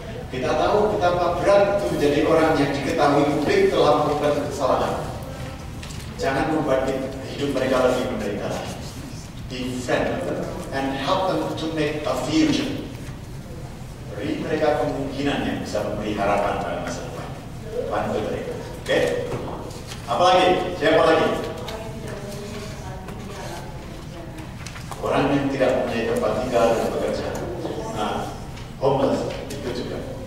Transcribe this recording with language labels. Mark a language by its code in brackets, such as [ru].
[id] Kita tahu betapa berat itu menjadi orang yang diketahui publik telah melakukan kesalahan. Jangan membuat hidup mereka lebih menderita. [en] Befriend them and help them to make a future. [id] Beri mereka kemungkinan yang bisa memberi harapan pada masa depan. Bantu mereka. Oke? Apa lagi? Siapa lagi? Orang yang tidak mempunyai tempat tinggal dan bekerja. Nah, homeless itu juga.